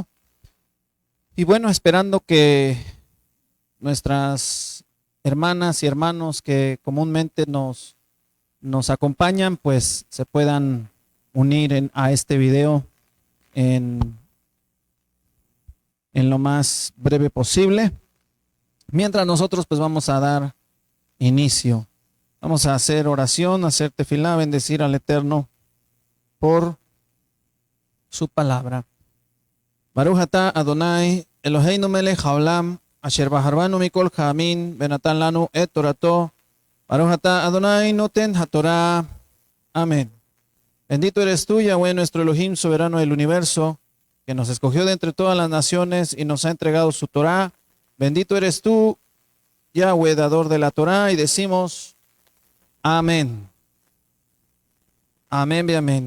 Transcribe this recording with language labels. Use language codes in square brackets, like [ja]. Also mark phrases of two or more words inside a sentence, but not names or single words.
[es] Y bueno, esperando que nuestras hermanas y hermanos que comúnmente nos acompañan, pues se puedan unir a este video en lo más breve posible. Mientras nosotros pues vamos a dar inicio. Vamos a hacer oración, hacer tefilá, bendecir al Eterno por su palabra. [he] ברוך אתה אדני אלהינו מלך העולם אשר בחר בנו מכל העמים ונתן לנו את תורתו. ברוך אתה אדני נותן התורה. [es] Amén. Bendito eres tú, Yahweh, nuestro Elohim, soberano del universo, que nos escogió de entre todas las naciones y nos ha entregado su Torah. Bendito eres tú, Yahweh, dador de la Torah, y decimos amén. Amén y amén.